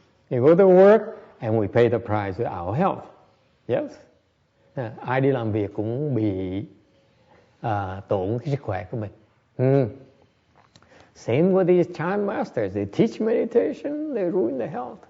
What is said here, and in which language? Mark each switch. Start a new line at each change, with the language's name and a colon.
English: You go to work and we pay the price with our health. Yes.
Vietnamese: Ai đi làm việc cũng bị tổn cái sức khỏe của mình.
English: Same with these chant masters. They teach meditation, they ruin the health.